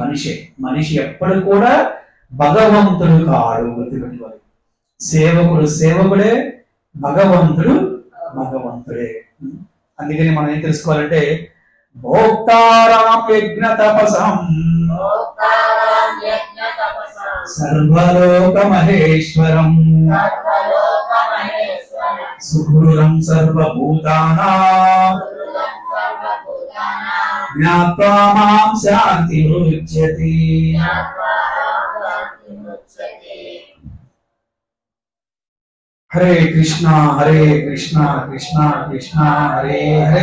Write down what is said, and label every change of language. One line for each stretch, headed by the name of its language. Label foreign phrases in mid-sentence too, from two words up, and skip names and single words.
Telugu: మనిషి ఎప్పుడు కూడా భగవంతుడు కాడు. గుర్తుపెట్టుకోవాలి. సేవకుడు సేవకుడే, భగవంతుడు భగవంతుడే. అందుకని మనం ఏం తెలుసుకోవాలంటే
Sanskrit: భోక్తారాం యజ్ఞ తపసం సర్వలోక మహేశ్వరం సుహృదం సర్వభూతానాం జ్ఞాత్వా మాం శాంతిముచ్యతే. హరే కృష్ణ హరే కృష్ణ కృష్ణ కృష్ణ హరే హరే,